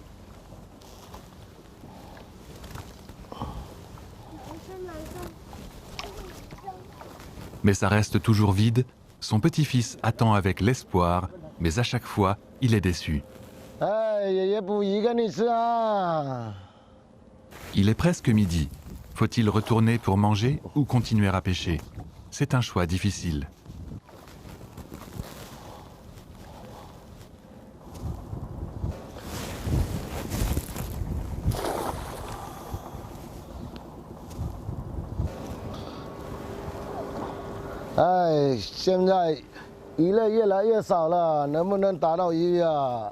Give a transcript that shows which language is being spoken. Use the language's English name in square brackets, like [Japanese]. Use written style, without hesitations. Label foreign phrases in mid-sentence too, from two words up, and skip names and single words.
[French] Mais ça reste toujours vide. Son petit-fils attend avec l'espoir, mais à chaque fois, il est déçu. Il est presque midi. Faut-il retourner pour manger ou continuer à pêcher? C'est un choix difficile. [Chinese] Eh, 现在鱼类越来越少了，能不能打到鱼呀？